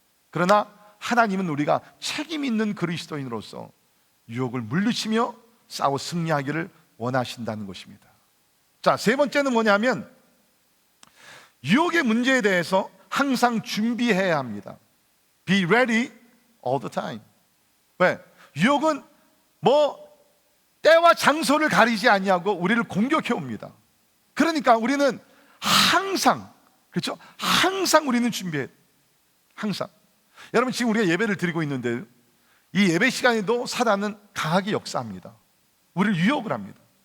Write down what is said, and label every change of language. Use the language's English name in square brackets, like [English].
[Korean] 그러나 하나님은 우리가 책임 있는 그리스도인으로서 유혹을 물리치며 싸워 승리하기를 원하신다는 것입니다. 자, 세 번째는 뭐냐면 유혹의 문제에 대해서 항상 준비해야 합니다. [English] Be ready all the time. [Korean] 왜? 유혹은 뭐 때와 장소를 가리지 아니하고 우리를 공격해 옵니다. 그러니까 우리는 항상, 그렇죠? 항상 우리는 준비해. 항상. 여러분, 지금 우리가 예배를 드리고 있는데 이 예배 시간에도 사단은 강하게 역사합니다. 우리를 유혹을 합니다.